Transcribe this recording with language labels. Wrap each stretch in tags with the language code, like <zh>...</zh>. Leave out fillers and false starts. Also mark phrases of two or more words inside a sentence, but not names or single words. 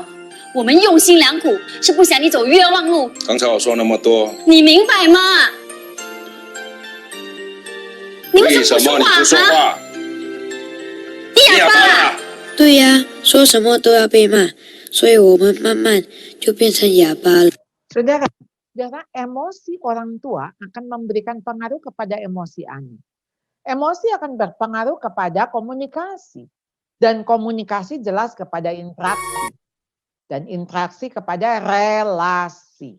<zh>我们用心良苦，是不想你走冤枉路。刚才我说那么多，你明白吗？你为什么你不说话？哑巴！对呀，说什么都要被骂，所以我们慢慢就变成哑巴了。</zh> <id>Saudara, emosi orang tua akan memberikan pengaruh kepada emosi anak. Emosi akan berpengaruh kepada komunikasi. Dan komunikasi jelas kepada interaksi. Dan interaksi kepada relasi.</id>